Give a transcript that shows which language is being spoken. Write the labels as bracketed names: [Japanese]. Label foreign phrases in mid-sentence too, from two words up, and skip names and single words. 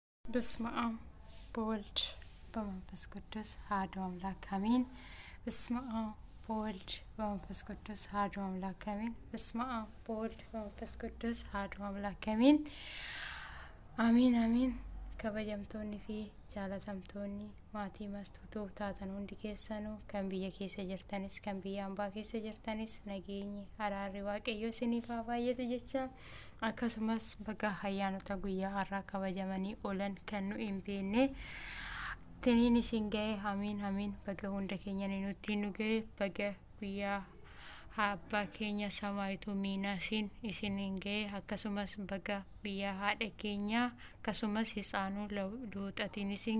[Geez] በስመ አብ በወልድ በመንፈስ ቅዱስ አሐዱ አምላክ አሜን። በስመ አብ በወልድ በመንፈስ ቅዱስ አሐዱ አምላክ አሜን። በስመ አብ በወልድ በመንፈስ ቅዱስ አሐዱ አምላክ አሜን። አሜን አሜን። [Oromo] kabajamtoonni fi jaalatamtoonni maatii mastuutu taatan hundi keessanuu kan biyya keessa jirtaniis kan biyya ambaa keessa jirtaniis nagaan araarri Waaqayyoo siniif baayyatu jecha akkasumas baga hayyaanota guyyaa har'aa kabajamanii oolan kan nu hin beekne tiniin isin ga'e amiin baga hunda keenya nutti nu ga'e baga guyyaa abbaa keenya samaayitu miinaasin isin hin ga'e akkasumas baga guyyaa haadha keenya akkasumas isaanuu luuxatiin isin